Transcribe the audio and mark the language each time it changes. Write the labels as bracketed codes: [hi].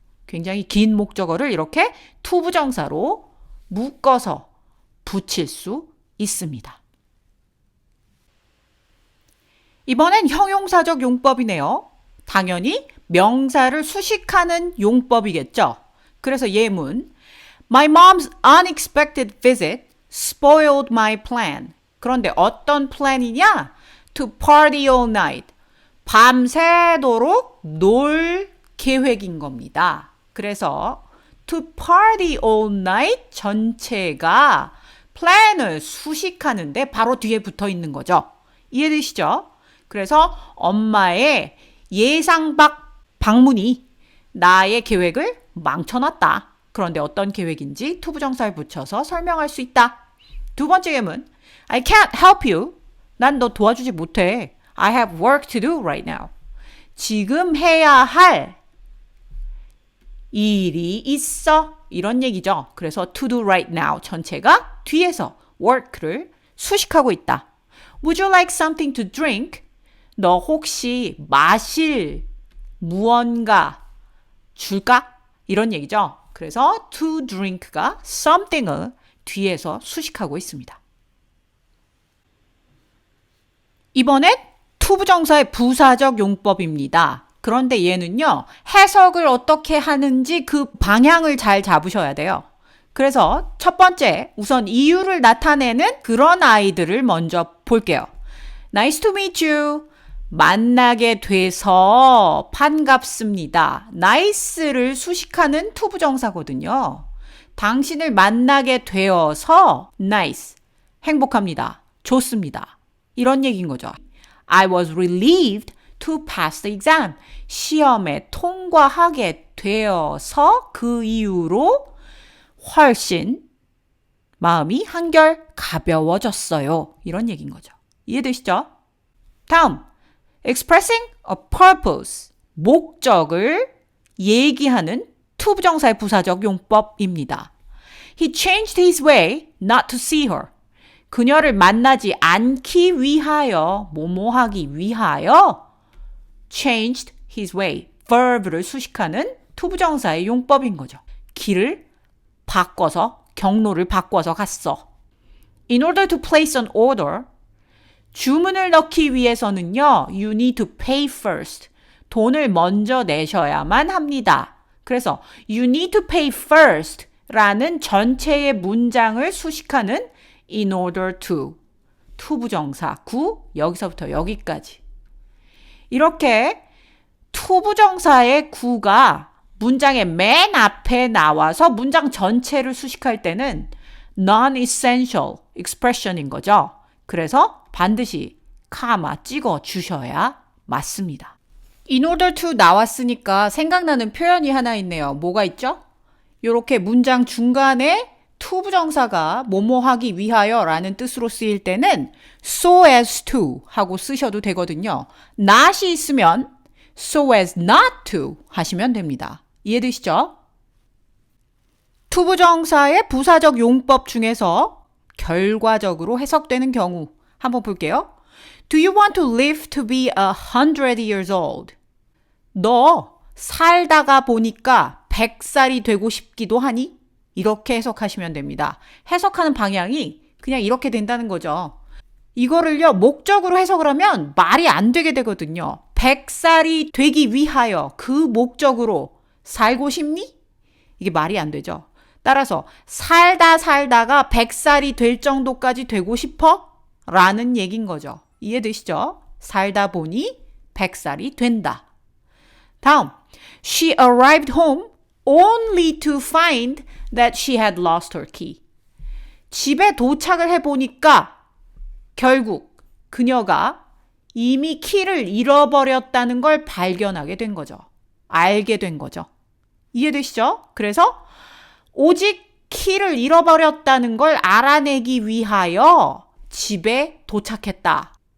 [ko] 굉장히 긴 목적어를 이렇게 to 부정사로 묶어서 붙일 수 있습니다. 이번엔 형용사적 용법이네요. 당연히 명사를 수식하는 용법이겠죠. 그래서 예문 [en] My mom's unexpected visit spoiled my plan. [ko] 그런데 어떤 플랜이냐? [en] To party all night. [ko] 밤새도록 놀 계획인 겁니다. 그래서 [en] to party all night [ko] 전체가 플랜을 수식하는데 바로 뒤에 붙어 있는 거죠. 이해되시죠? 그래서 엄마의 예상 밖 방문이 나의 계획을 망쳐놨다. 그런데 어떤 계획인지 to 부정사를 붙여서 설명할 수 있다. 두 번째 예문 [en] I can't help you. [ko] 난 너 도와주지 못해. [en] I have work to do right now. [ko] 지금 해야 할 일이 있어. 이런 얘기죠. 그래서 [en] to do right now [ko] 전체가 뒤에서 work를 수식하고 있다. [en] Would you like something to drink? [ko] 너 혹시 마실 무언가 줄까? 이런 얘기죠. 그래서 to drink가 something을 뒤에서 수식하고 있습니다. 이번엔 to 부정사의 부사적 용법입니다. 그런데 얘는요. 해석을 어떻게 하는지 그 방향을 잘 잡으셔야 돼요. 그래서 첫 번째 우선 이유를 나타내는 그런 아이들을 먼저 볼게요. [en] Nice to meet you. [ko] 만나게 돼서 반갑습니다. nice를 수식하는 to 부정사거든요. 당신을 만나게 되어서 nice, 행복합니다. 좋습니다. 이런 얘기인 거죠. [en] I was relieved to pass the exam. [ko] 시험에 통과하게 되어서 그 이후로 훨씬 마음이 한결 가벼워졌어요. 이런 얘기인 거죠. 이해되시죠? 다음, [en] expressing a purpose. [ko] 목적을 얘기하는 to 부정사의 부사적 용법입니다. [en] He changed his way not to see her. [ko] 그녀를 만나지 않기 위하여, 뭐뭐하기 위하여 [en] changed his way. [ko] verb를 수식하는 to 부정사의 용법인 거죠. 길을 바꿔서, 경로를 바꿔서 갔어. [en] In order to place an order, [ko] 주문을 넣기 위해서는요, [en] you need to pay first. [ko] 돈을 먼저 내셔야만 합니다. 그래서 [en] you need to pay first [ko] 라는 전체의 문장을 수식하는 in order to 부정사, 여기서부터 여기까지. 이렇게 to 부정사의 구가 문장의 맨 앞에 나와서 문장 전체를 수식할 때는 non-essential expression인 거죠. 그래서 반드시 카마 찍어 주셔야 맞습니다. In order to 나왔으니까 생각나는 표현이 하나 있네요. 뭐가 있죠? 이렇게 문장 중간에 to 부정사가 뭐뭐 하기 위하여 라는 뜻으로 쓰일 때는 so as to 하고 쓰셔도 되거든요. not이 있으면 so as not to 하시면 됩니다. 이해되시죠? to 부정사의 부사적 용법 중에서 결과적으로 해석되는 경우 한번 볼게요. [en] Do you want to live to be 100 years old? [ko] 너 살다가 보니까 100살이 되고 싶기도 하니? 이렇게 해석하시면 됩니다. 해석하는 방향이 그냥 이렇게 된다는 거죠. 이거를요, 목적으로 해석을 하면 말이 안 되게 되거든요. 100살이 되기 위하여 그 목적으로 살고 싶니? 이게 말이 안 되죠. 따라서 살다가 100살이 될 정도까지 되고 싶어? 라는 얘기인 거죠. 이해되시죠? 살다 보니 100살이 된다. [en] 다음, she arrived home only to find that she had lost her key. [ko] 집에 도착을 해보니까 결국 그녀가 이미 키를 잃어버렸다는 걸 발견하게 된 거죠. 알게 된 거죠. 이해되시죠? 그래서 오직 키를 잃어버렸다는 걸 알아내기 위하여 집에 도착했다.